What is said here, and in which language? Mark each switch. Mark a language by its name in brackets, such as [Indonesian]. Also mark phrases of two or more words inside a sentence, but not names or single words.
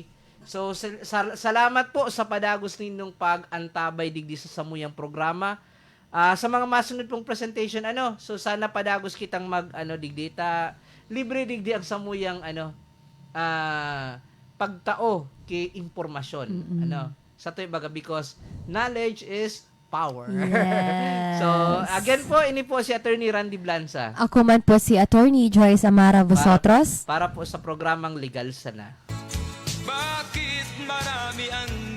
[Bikol] So salamat po sa padagos ninyong pag-antabay digdi sa samuyang programa. Sa mga masunod pong presentation so sana padagos kitang digdi libre digdi ang samuyang pagtao kay impormasyon sa tuy baga [English] because knowledge is power. Yes. [Bikol] So, again po, ini po si Attorney Randy Blanza. Ako man po si Attorney Joyce Amara Vosotros. Para po sa programang Legal Sana. [Filipino] Bakit marami ang